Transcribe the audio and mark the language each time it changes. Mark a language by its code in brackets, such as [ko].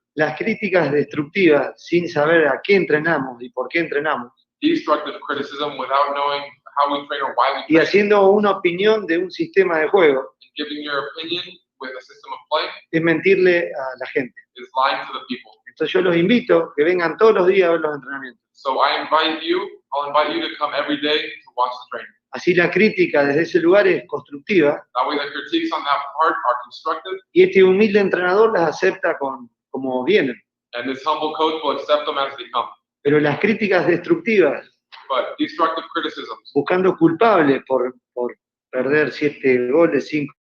[es] Las críticas destructivas, sin saber a qué entrenamos y por qué entrenamos, [en] Destructive criticism without knowing how we train or why we [es] y [en] train, [es] haciendo una opinión de un sistema de juego, [en] and giving your opinion with a system of play [es] es mentirle a la gente. [en] is lying to the people. [es] Entonces yo los invito que vengan todos los días a ver los entrenamientos. [en] So I'll invite you to come every day to watch the training. [es] Así la crítica desde ese lugar es constructiva [en] That way the critiques on that part are constructive, [es] y este humilde entrenador las acepta como vienen. [en] and this humble coach will accept them as they come. [es] Pero las críticas destructivas, [en] But destructive criticisms, [es] buscando culpables por perder 7 goles, 5.